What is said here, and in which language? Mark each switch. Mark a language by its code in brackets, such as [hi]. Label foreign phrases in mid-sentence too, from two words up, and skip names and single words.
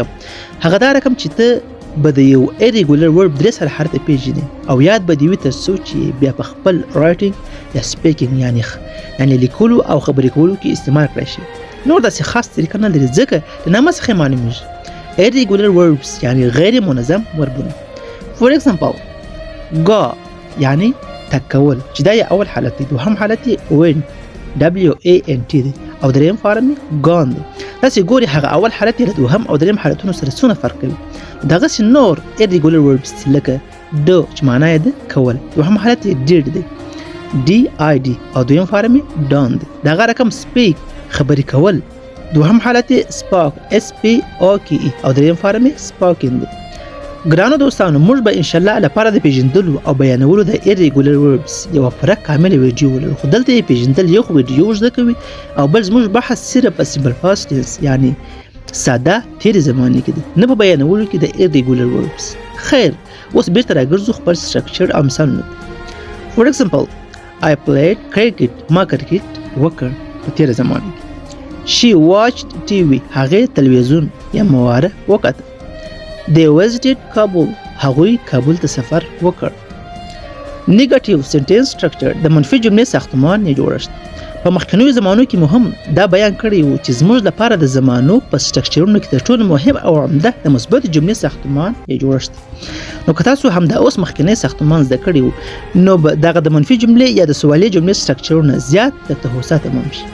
[ps] هغه دا رقم چې ته به د یو irregular ورډ درې سره حالت پیژنې او یاد به دې وي تر څو چې بیا په خپل رایټینګ یا سپیکینګ یعنی لیکلو او خبرې کولو کې استعمال کړی شي. نور داسې خاص طریقه نه لري ځکه د نامه څخه معلومیږي [en] irregular verbs [ps] یعنی غیر منظم وربونه. [en] For example, go [ps] یعنی تک کول چې دا یې اول حالت دی. دوهم حالت یې [en] went WANT [ps] دی او دریم فارم یې gone دی. داسې ګوري هغه اول حالت یې له دوهم او دریم حالتونو سره څونه فرق کوي. دغسې نور [en] irregular verbs [ps] لکه do چې معنی یې د کول دوهم حالت یې did دی DID او دویم فارم یې done دی. دغه رقم speak خبرې کول دوهم حالت [en] spoke SPOKE [ps] او دریم فارم spoken دی. ګرانو دوستانو موږ به ان شاء الله لپاره د پیژندلو او بیانولو د [en] irregular verbs [ps] یو پوره کامل ویډیو ولرو خو دلته یې پیژندل یو ویډیو زده کوي او بل زموږ بحث صرف په [en] simple past tense [ps] یعنی ساده تیرې زمانې کې دی نه په بیانولو کې د irregular verbs. خیر اوس بیرته راګرځو خپل سټرکچر او مثالونه. [en] For example, I played cricket [ps] ما کرکټ وکړ په تیره زمانه کې. [en] She watched TV [ps] هغې تلویزیون یا مواره وکړه. [en] They visited Kabul [ps] هغوی کابل ته سفر وکړ. [en] Negative sentence structure [ps] د منفي جملې ساختمان یا جوړښت. په مخکنیو زمانو کې مهم دا بیان کړی و چې زموږ لپاره د زمانو په سټرکچرونو کې تر ټولو مهم او عمده د مثبت جملې ساختمان یا جوړښت. نو که تاسو هم دا اوس مخکنی ساختمان زده کړی وو نو دغه د منفي جملې یا د سوالي جملې سټرکچرونه زیات درته هوسا تمام شي.